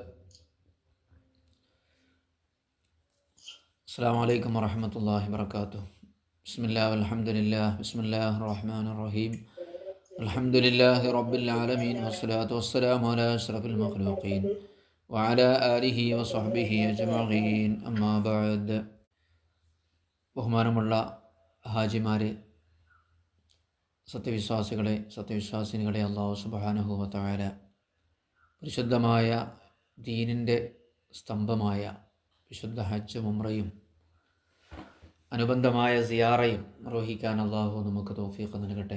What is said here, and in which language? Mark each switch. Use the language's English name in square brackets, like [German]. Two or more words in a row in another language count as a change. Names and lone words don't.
[Arabic] السلام عليكم ورحمة الله وبركاته. بسم الله والحمد لله. بسم الله الرحمن الرحيم. الحمد لله رب العالمين، والصلاة والسلام على أشرف المخلوقين وعلى آله وصحبه أجمعين. أما بعد. [Malayalam] ബഹുമാനമുള്ള ഹാജിമാരെ, സത്യവിശ്വാസിനികളെ, അല്ലാഹു [Arabic] سبحانه وتعالى [Malayalam] പരിശുദ്ധമായ ദീനിൻ്റെ സ്തംഭമായ വിശുദ്ധ ഹജ്ജും ഉംറയും അനുബന്ധമായ സിയാറയും നിർവഹിക്കാൻ അല്ലാഹു നമുക്ക് തൗഫീഖ് നൽകട്ടെ.